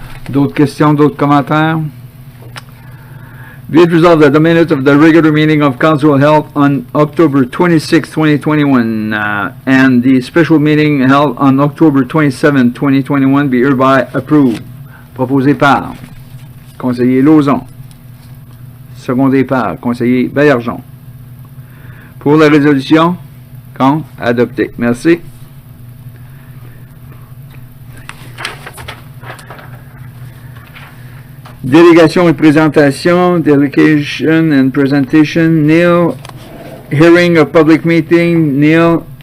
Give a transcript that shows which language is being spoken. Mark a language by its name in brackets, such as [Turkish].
[French] D'autres questions, d'autres commentaires? [English] Be it resolved that the minutes of the regular meeting of council held on October 26, 2021, and the special meeting held on October 27, 2021 be hereby approved. [French] Proposé par conseiller Lauzon, secondé par conseiller Baillargeon. Pour la résolution, contre, adopté. Merci. Délégation et présentation, [English] delegation and presentation, [French] Neil. [English] Hearing of public meeting, Neil.